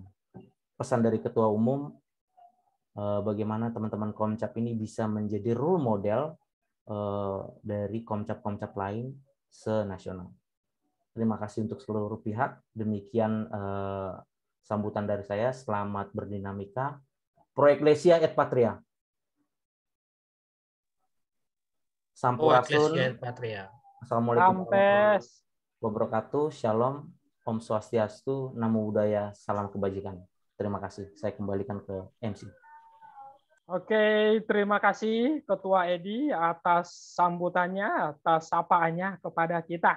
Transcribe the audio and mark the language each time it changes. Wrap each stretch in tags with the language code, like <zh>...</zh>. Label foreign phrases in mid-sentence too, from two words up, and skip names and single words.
<id>Pesan dari Ketua Umum, bagaimana teman-teman Komcap ini bisa menjadi</id> <en>role model</en> <id>dari Komcap-Komcap lain senasional. Terima kasih untuk seluruh pihak. Demikian sambutan dari saya. Selamat berdinamika.</id> <la>Pro Ecclesia et Patria.</la> <id>Sampurasun.</id> <ar>Assalamualaikum warahmatullahi wabarakatuh.</ar> <id>Shalom.</id> <sa>Om Swastiastu.</sa> <pi>Namo Buddhaya.</pi> <id>Salam kebajikan. Terima kasih. Saya kembalikan ke MC. Oke, terima kasih Ketua Edi atas sambutannya, atas sapaannya kepada kita.</id>